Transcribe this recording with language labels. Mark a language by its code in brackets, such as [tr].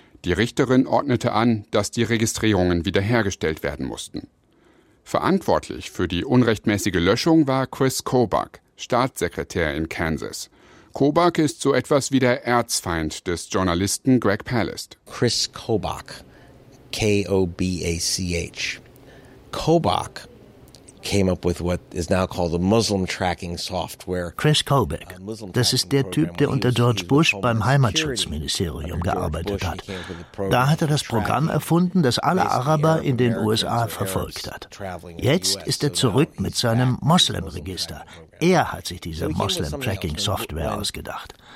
[de] Die Richterin ordnete an, dass die Registrierungen wiederhergestellt werden mussten. Verantwortlich für die unrechtmäßige Löschung war Chris Kobach, Staatssekretär in Kansas. Kobach ist so etwas wie der Erzfeind des Journalisten Greg Palast. Chris Kobach, K-O-B-A-C-H. [en] Kobach came up with what is now called the Muslim Tracking Software. [de] Chris Kobach, das ist der Typ, der unter George Bush beim Heimatschutzministerium gearbeitet hat. Da hat er das Programm erfunden, das alle Araber in den USA verfolgt hat. Jetzt ist er zurück mit seinem Muslim-Register. Er hat sich diese Muslim-Tracking-Software ausgedacht.